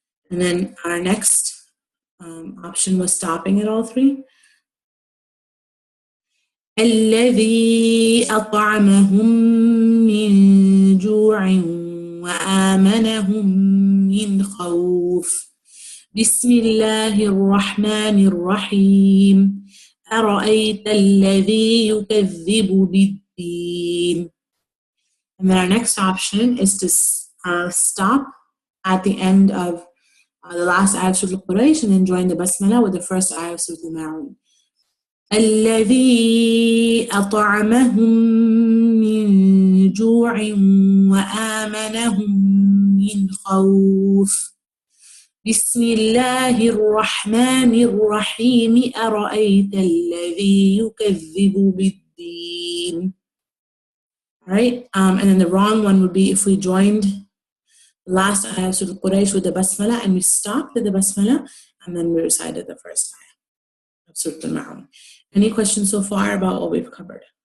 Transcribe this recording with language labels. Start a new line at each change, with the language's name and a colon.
English: And then our next option was stopping at all 3.
Arabic: الذي أطعمهم من جوع وآمنهم من خوف بسم الله الرحمن الرحيم أرأيت الذي يكذب بالدين.
English: And then our next option is to stop at the end of the last ayah of Surah Al-Quraysh and then join the Basmala with the first ayah of Surah Al-Ma'un.
Arabic: الذي أطعمهم من جوع وآمنهم من خوف بسم الله الرحمن الرحيم أرأيت الذي يكذب بالدين.
English: All right, and then the wrong one would be if we joined the last ayah of Surah Al-Quraysh with the Basmala and we stopped at the Basmala and then we recited the first ayah of Surah Al-Ma'un. Any questions so far about what we've covered?